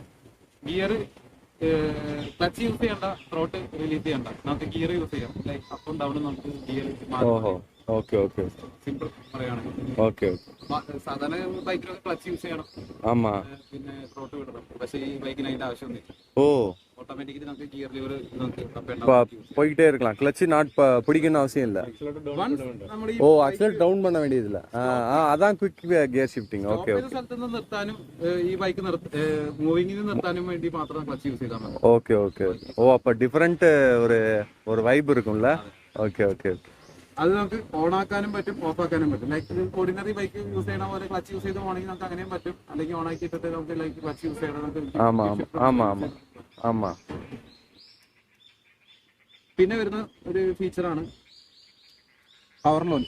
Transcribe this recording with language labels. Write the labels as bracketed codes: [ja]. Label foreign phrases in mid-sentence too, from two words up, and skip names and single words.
[en] gear clutch use [ml] ചെയ്യണ്ട, [en] throttle release [ml] ചെയ്യണ്ട, നമുക്ക് [en] gear use [ml] ചെയ്യാം. ലൈക്ക് അപ്പും ഡൗണും നമുക്ക് [en] gear simple [ml] പറയുകയാണെങ്കിൽ. സാധാരണ ബൈക്കിലൊക്കെ [en] clutch use [ml] ചെയ്യണം, പിന്നെ ത്രോട്ട് വിടണം. പക്ഷേ ഈ ബൈക്കിന് അതിന്റെ ആവശ്യമൊന്നുമില്ല. ഓട്ടോമാറ്റിക്കലി നമുക്ക് [en] gear lever [ta] போயிட்டே இருக்கலாம். [en] clutch not [ta] பிடிக்கணும் அவசியம் இல்ல. [en] accelerator down [ta] பண்ண வேண்டியது இல்ல. அதான் [en] quick gear shifting. [ml] ഓക്കേ. സ്ഥലത്ത് നിന്ന് നിർത്താനും ഈ ബൈക്ക് മൂവിങ്ങിന് നിർത്താനും വേണ്ടി മാത്രം [en] clutch use [ml] ചെയ്താൽ മതി. ഓക്കേ. [ta] அப்ப டிஃபரண்ட் ஒரு வைப் இருக்கும்ல. [ml] ഓക്കേ. അത് നമുക്ക് ഓൺ ആക്കാനും പറ്റും, ഓഫ് ആക്കാനും പറ്റും. [en] like ordinary bike use [ml] ചെയ്യണ പോലെ [en] clutch use [ml] ചെയ്ത് പോകണമെങ്കിൽ നമുക്ക് അങ്ങനെയും പറ്റും. അല്ലെങ്കിൽ ഓൺ ആക്കിയിട്ട് നമുക്ക് [en] like clutch use [ml] ചെയ്യണം. [ta] ആമാ. [ml] പിന്നെ വരുന്ന ഒരു ഫീച്ചറാണ് [en] power launch.